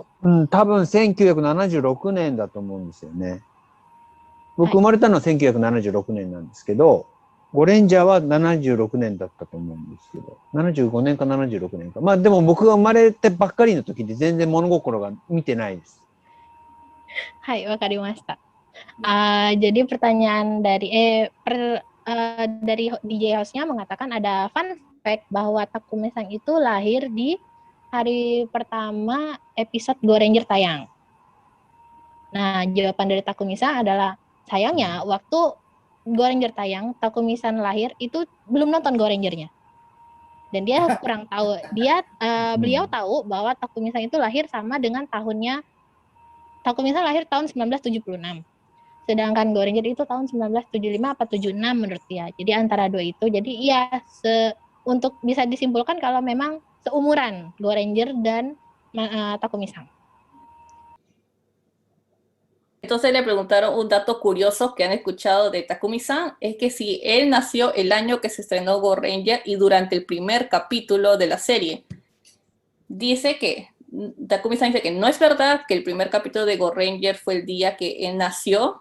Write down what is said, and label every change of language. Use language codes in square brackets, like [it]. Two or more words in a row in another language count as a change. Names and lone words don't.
[ja] 多分1976年だと思うんですよね。僕、はい生まれたのは1976年なんですけど、ゴレンジャーは76年だったと思うんですけど、75年か76年か。まあでも僕が生まれてばっかりの時で全然物心が見てないです。 Hai,わかりました。 [id] Jadi pertanyaan dari DJ hostnya mengatakan ada [en] fun fact [id] bahwa Takumi-san itu lahir di hari pertama episode Go Ranger tayang. Nah, jawaban dari Takumi-san adalah sayangnya waktu Go Ranger tayang, Takumi-san lahir itu belum nonton Go Ranger-nya. Dan dia kurang tahu. Beliau tahu bahwa Takumi-san itu lahir sama dengan tahunnya. Takumi-san lahir tahun 1976. Sedangkan Go Ranger itu tahun 1975 atau 76 menurut dia. Jadi antara dua itu. Jadi iya, untuk bisa disimpulkan kalau memang seumuran Go Ranger dan Takumi-san. [es] Entonces le preguntaron un dato curioso que han escuchado de Takumi-san, es que si él nació el año que se estrenó Go Ranger y durante el primer capítulo de la serie. Takumi-san dice que no es verdad que el primer capítulo de Go Ranger fue el día que él nació.